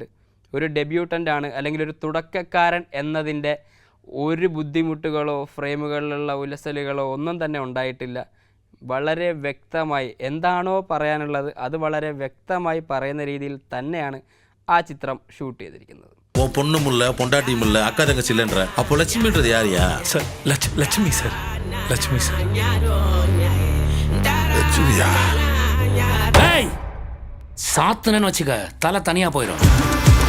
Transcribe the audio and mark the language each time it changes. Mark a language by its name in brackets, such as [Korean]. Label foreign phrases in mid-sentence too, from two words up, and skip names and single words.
[Malayalam] ഒരു ഡെബ്യൂട്ടൻ്റാണ് അല്ലെങ്കിൽ ഒരു തുടക്കക്കാരൻ എന്നതിൻ്റെ ഒരു ബുദ്ധിമുട്ടുകളോ ഫ്രെയിമുകളിലുള്ള ഉലസലുകളോ ഒന്നും തന്നെ ഉണ്ടായിട്ടില്ല. വളരെ വ്യക്തമായി എന്താണോ പറയാനുള്ളത് അത് വളരെ വ്യക്തമായി പറയുന്ന രീതിയിൽ തന്നെയാണ് ആ ചിത്രം ഷൂട്ട് ചെയ്തിരിക്കുന്നത്. [Tamil] பொண்ணுமுள்ள பொண்டாட்டியுமுள்ள அக்கா தங்கச்சி ഇല്ലன்ற അപ്പോൾ ലക്ഷ്മിன்றது யாரியா? சார் லட்சுமி சார். சாத்துனன்னு வச்சுக்க தலை தனியா போயிடும்.